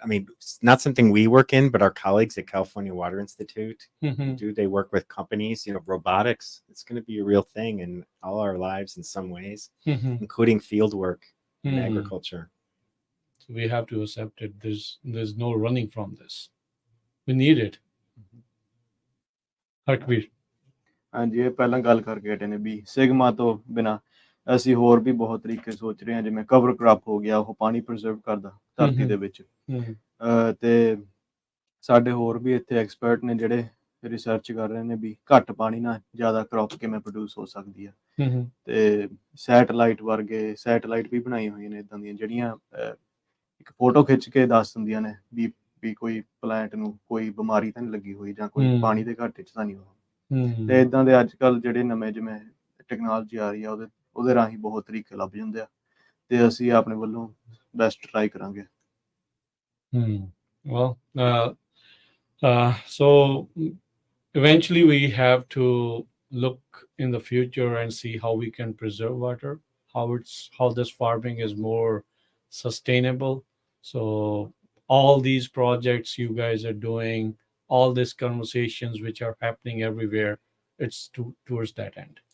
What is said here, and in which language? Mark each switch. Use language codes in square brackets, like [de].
[en] I mean, it's not something we work in, but our colleagues at California Water Institute do. They work with companies, you know, robotics. It's going to be a real thing in all our lives in some ways, including field work in agriculture. So we have to accept it. There's no running from this. We need it. Harkbir. [pa] ਹਾਂਜੀ, ਇਹ ਪਹਿਲਾਂ ਗੱਲ ਕਰਕੇ ਹਟੇ ਨੇ ਵੀ sigma ਤੋਂ ਬਿਨਾ ਅਸੀਂ ਹੋਰ ਵੀ ਬਹੁਤ ਤਰੀਕੇ ਸੋਚ ਰਹੇ ਹਾਂ, ਜਿਵੇਂ ਕਵਰ ਕ੍ਰਾਪ ਹੋ ਗਿਆ, ਉਹ ਪਾਣੀ ਪ੍ਰੀਜ਼ਰਵ ਕਰਦਾ ਧਰਤੀ ਦੇ ਵਿੱਚ। ਤੇ ਸਾਡੇ ਹੋਰ ਵੀ ਇੱਥੇ ਐਕਸਪਰਟ ਨੇ ਜਿਹੜੇ ਰਿਸਰਚ ਕਰ ਰਹੇ ਨੇ ਵੀ ਘੱਟ ਪਾਣੀ ਨਾਲ ਜ਼ਿਆਦਾ ਕ੍ਰੌਪ ਕਿਵੇਂ ਪ੍ਰੋਡਿਊਸ ਹੋ ਸਕਦੀ ਆ। ਤੇ ਸੈਟਲਾਈਟ ਵੀ ਬਣਾਈ ਹੋਈਆਂ ਨੇ ਇੱਦਾਂ ਦੀਆਂ, ਜਿਹੜੀਆਂ ਇੱਕ ਫੋਟੋ ਖਿੱਚ ਕੇ ਦੱਸ ਦਿੰਦੀਆਂ ਨੇ ਵੀ ਕੋਈ ਪਲਾਂਟ ਨੂੰ ਕੋਈ ਬਿਮਾਰੀ ਤਾਂ ਨਹੀਂ ਲੱਗੀ ਹੋਈ, ਜਾਂ ਕੋਈ ਪਾਣੀ ਦੇ ਘਾਟੇ 'ਚ ਤਾਂ ਨਹੀਂ ਹੋਇਆ। ਤੇ ਇੱਦਾਂ ਦੇ ਅੱਜ ਕੱਲ੍ਹ ਜਿਹੜੇ ਨਵੇਂ ਜਿਵੇਂ ਟੈਕਨੋਲੋਜੀ ਆ ਰਹੀ ਆ, ਉਹਦੇ ਰਾਹੀਂ ਬਹੁਤ ਤਰੀਕੇ ਲੱਭ ਜਾਂਦੇ ਆ, ਤੇ ਅਸੀਂ ਆਪਣੇ ਵੱਲੋਂ ਬੈਸਟ ਟਰਾਈ ਕਰਾਂਗੇ। [en] Well, so eventually we have to look in the future and see how we can preserve water, how this farming is more sustainable. So all these projects you guys are doing, all these conversations which are happening everywhere, it's towards that end.